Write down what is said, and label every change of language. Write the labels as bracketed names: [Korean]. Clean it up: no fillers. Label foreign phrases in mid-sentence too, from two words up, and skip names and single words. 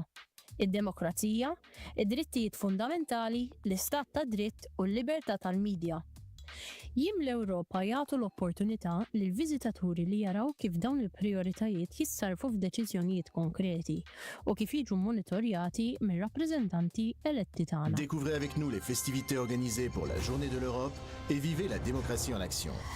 [Maltese] Id-demokrazija, id-drittijiet fundamentali, l-istat ta' dritt u l-libertà tal-midja. Jim l-Ewropa jagħtu l-opportunità lil viżitaturi li jaraw kif dawn il-prijoritajiet jissarfu f'deċiżjonijiet konkreti u kif jiġu monitorjati mir-rappreżentanti eletti tagħna. [French] Découvrez avec nous les festivités organisées pour la Journée de l'Europe et vivez la démocratie en action.